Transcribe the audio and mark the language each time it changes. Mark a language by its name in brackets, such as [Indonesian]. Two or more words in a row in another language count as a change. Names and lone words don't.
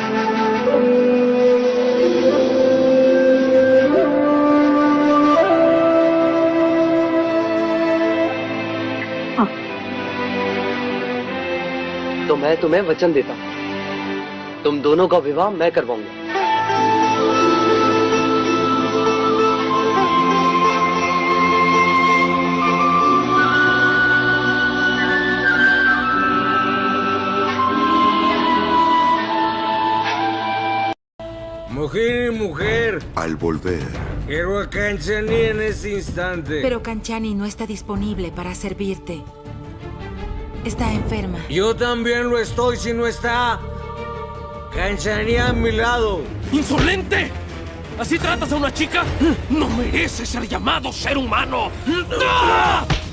[Hindi] हाँ। तो मैं तुम्हें वचन देता हूं, तुम दोनों का विवाह मैं करवाऊंगा। [Spanish] Mujer y mujer, Al volver, quiero a Canchani en este instante. Pero Canchani no está disponible para servirte. Está enferma. Yo también lo estoy si no está Canchani a mi lado. ¡Insolente! ¿Así tratas a una chica? ¡No merece ser llamado ser humano! ¡Ah!